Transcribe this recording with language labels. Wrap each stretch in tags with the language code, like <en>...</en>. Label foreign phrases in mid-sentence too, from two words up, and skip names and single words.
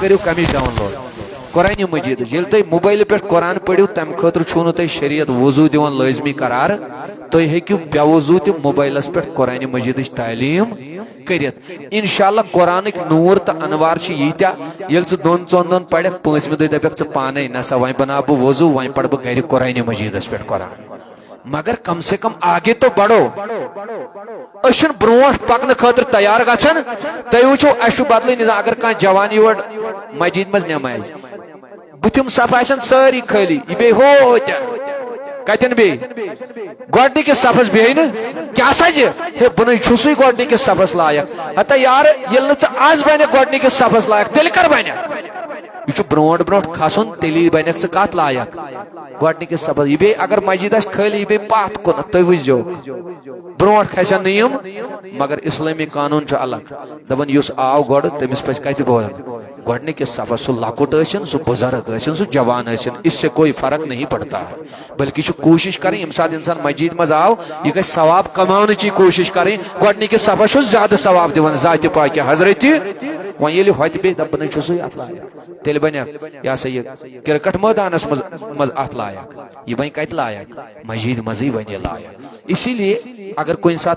<ks>کٔرِو کمِچ ڈاوُن لوڈ قرآنِ مجیٖدٕچ ییٚلہِ تُہۍ موبایلہِ پٮ۪ٹھ قرآن پٔرِو تمہِ خٲطرٕ چھُو نہٕ تۄہہِ شریعت وضوٗ دِوان لٲزمی قرار تُہۍ ہیٚکِو بے وضوٗ تہِ موبایلس پٮ۪ٹھ قرآنِ مجیٖدٕچ تعلیٖم کٔرِتھ انشاءاللہ قرآنٕکۍ نوٗر تہٕ انوار چھِ ییٖتیاہ ییٚلہِ ژٕ دۄن ژۄن دۄہن پرکھ پٲنٛژمہِ دۄہ دپکھ ژٕ پانے نہ سا وۄنۍ بناو بہٕ وضوٗ وۄنۍ پرٕ بہٕ گرِ قرآنِ مجیٖدس پٮ۪ٹھ قرآن مگر کم سے کم</ks> <ur>آگے تو بڑھو</ur> <ks>أسۍ چھِنہٕ برونٛٹھ پکنہٕ خٲطرٕ تیار گژھان تُہۍ وٕچھو اسہِ چھُ بدلٕے نظام اگر کانٛہہ جوان یور مسجد منٛز نٮ۪مازِ بُتھِم صف آسن سٲری خٲلی یہِ بیٚیہِ ہوتہِ کتٮ۪ن بیٚیہِ گۄڈنِکِس صفس بیٚیہِ نہٕ کیٛاہ سجہِ ہے بہٕ نَے چھُسٕے گۄڈنِکِس صفس لایق ہتا یارٕ ییٚلہِ نہٕ ژٕ آز بنکھ گۄڈنِکِس صفس لایق تیٚلہِ کر بنکھ یہ چھُ برونٛٹھ برونٛٹھ کھسُن تیٚلی بنکھ ژٕ کتھ لایق گۄڈنِکِس صفس یہِ بیٚیہِ اگر مسجد آسہِ خٲلی یہِ بیٚیہِ پتھ کُنتھ تُہۍ وٕچھزیو برونٛٹھ کھسن نہٕ یِم مگر اسلٲمی قانوٗن چھُ الگ دپان یُس آو گۄڈٕ تٔمِس پزِ کتہِ بوزُن گۄڈنِکِس صفس سُہ لۄکُٹ ٲسِن سُہ بُزرگ ٲسِن سُہ جوان ٲسِن</ks> <ur>اس سے کوئی فرق نہیں پڑتا ہے</ur> <ks>بلکہ چھُ کوٗشش کرٕنۍ ییٚمہِ ساتہٕ انسان مسجد منٛز آو یہِ گژھِ ثواب کماونٕچی کوٗشش کرٕنۍ گۄڈنِکِس صفس چھُ زیادٕ ثواب دِوان ذاتہِ پاکہِ حضرتِ وۄنۍ ییٚلہِ ہوٚتہِ بیٚیہِ دپ بہٕ نَے چھُسٕے اتھ لایق تیٚلہِ بنکھ یہ سا یہ کرکٹ مٲدانس منٛز اتھ لایق یہ بنہِ کتہِ لایق مسجد منٛزٕے بنہِ یہِ لایق</ks> <ur>اسی لیے</ur> <ks>اگر کُنہِ ساتہٕ</ks>